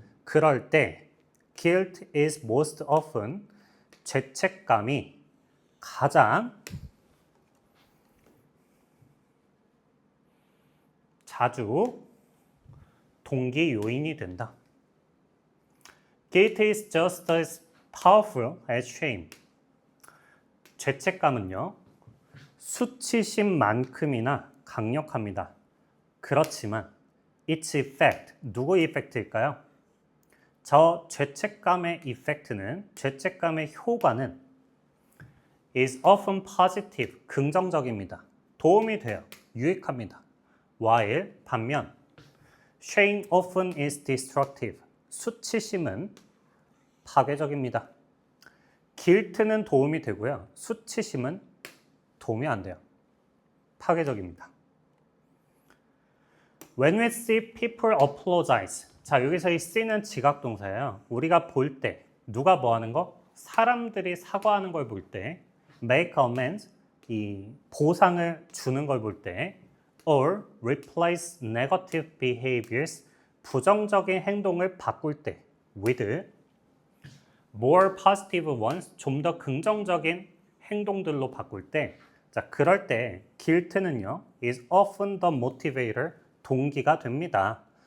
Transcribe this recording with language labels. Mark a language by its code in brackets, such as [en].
[ko] 그럴 때 [en] guilt is most often, [ko] 죄책감이 가장 자주 동기 요인이 된다. [en] Guilt is just as powerful as shame. [ko] 죄책감은요, 수치심만큼이나 강력합니다. 그렇지만 [en] its effect, [ko] 누구의 effect일까요? 저 죄책감의 effect는, 죄책감의 효과는 [en] is often positive, [ko] 긍정적입니다. 도움이 돼요. 유익합니다. [en] while, [ko] 반면 [en] shame often is destructive, [ko] 수치심은 파괴적입니다. guilt는 도움이 되고요. 수치심은 도움이 안 돼요. 파괴적입니다. [en] When we see people apologize. [ko] 자, 여기서 이 see는 지각동사예요. 우리가 볼 때, 누가 뭐 하는 거? 사람들이 사과하는 걸 볼 때, [en] make amends, [ko] 이 보상을 주는 걸 볼 때, [en] or replace negative behaviors, [ko] 부정적인 행동을 바꿀 때, [en] with more positive ones, [ko] 좀 더 긍정적인 행동들로 바꿀 때, 자, 그럴 때 guilt는요, [en] is often the motivator, [ko] 동기가 됩니다.